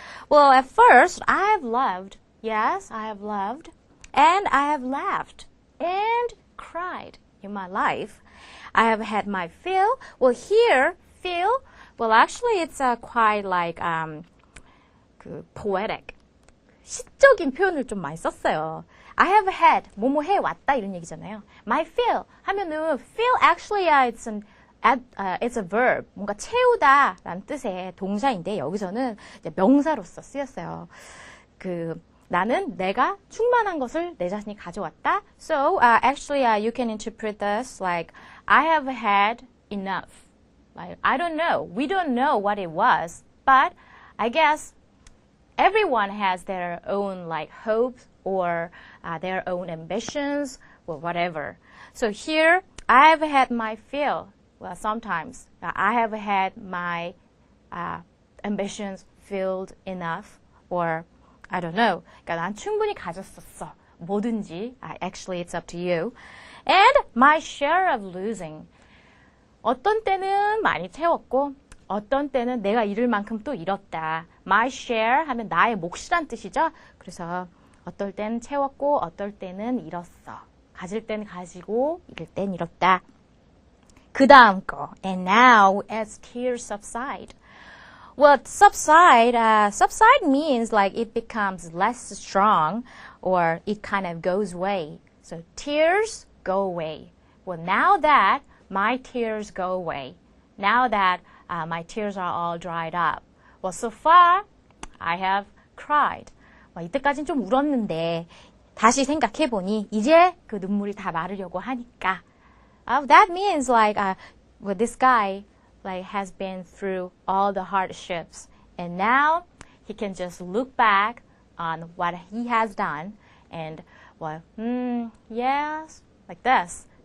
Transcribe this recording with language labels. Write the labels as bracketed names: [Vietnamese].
[English] Well, at first, I have loved, yes, I have loved, and I have laughed, and cried in my life. I have had my fill. Well, here, fill, well, actually, it's quite like poetic. [Korean] 시적인 표현을 좀 많이 썼어요. [English] I have had, [Korean] 뭐뭐 해왔다 이런 얘기잖아요. [English] My fill [Korean] 하면은 [English] fill actually it's a verb, [Korean] 뭔가 채우다라는 뜻의 동사인데 여기서는 이제 명사로서 쓰였어요. 나는 내가 충만한 것을 내 자신이 가져왔다. [English] So actually you can interpret this like I have had enough. Like I don't know, we don't know what it was, but I guess everyone has their own like hopes or their own ambitions or whatever. So here, I've had my fill. Well, sometimes I have had my ambitions filled enough, or I don't know. [Korean] 그러니까 난 충분히 가졌었어. 뭐든지. [English] Actually, it's up to you. And my share of losing. [Korean] 어떤 때는 많이 채웠고, 어떤 때는 내가 잃을 만큼 또 잃었다. [English] My share [Korean] 하면 나의 몫이란 뜻이죠. 그래서 어떨 때는 채웠고 어떨 때는 잃었어. 가질 땐 가지고 잃을 땐 잃었다. 그 다음 거. [English] And now as tears subside. Well, subside means like it becomes less strong or it kind of goes away. So tears go away. Well, now that my tears go away. Now that my tears are all dried up. Well, so far, I have cried. [Korean] 이때까지는 좀 울었는데 다시 생각해보니 이제 그 눈물이 다 마르려고 하니까. [English] That means like well, this guy like has been through all the hardships, and now he can just look back on what he has done, and well, yes, like this.